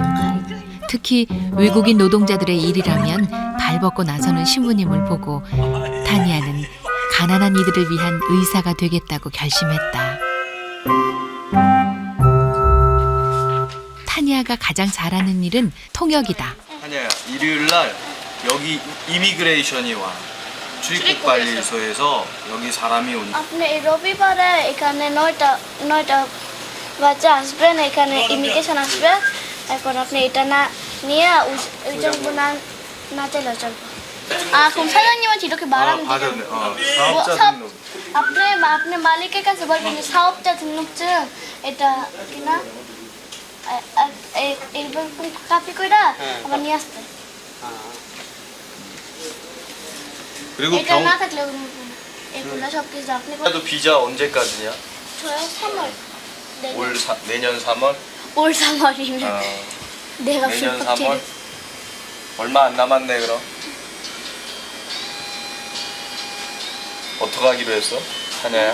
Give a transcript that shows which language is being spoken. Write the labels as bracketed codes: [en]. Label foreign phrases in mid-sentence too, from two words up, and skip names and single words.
[ko] 특히 외국인 노동자들의 일이라면 발벗고 나서는 신부님을 보고 타니아는 가난한 이들을 위한 의사가 되겠다고 결심했다. 타니아가 가장 잘하는 일은 통역이다. 타니아야, 일요일 날 여기 이미그레이션이 와. 출입국 관리소에서 여기 사람이 오니까. [bn] আপনি রবিবারে এখানে নয়টা বাচ্চা আসবেন, এখানে ইমিগ্রেশন আসবে। এখন আপনি এটা না নিয়ে ওই 정도 না চাইলেও চলবে। [ko] 그럼 사장님한테 이렇게 말하면 받았네. 되겠네. 사업자 사업- 등록. [bn] আপনি মালিকের কাছে বলবেন যে [ko] 사업자 등록증 [bn] এটা কিনা এরকম কপি কইরা আবার নিয়ে আসতে। [ko] 그리고 [bn] এটা না থাকলে এগুলো সবকিছু আপনি [ko] 병도 비자 언제까지냐? 저요 3월. 내년 3월? 올 3월이면 내가 내년 불법 3월? 체류. 얼마 안 남았네 그럼. 어떻게 하기로 했어? 타냐야?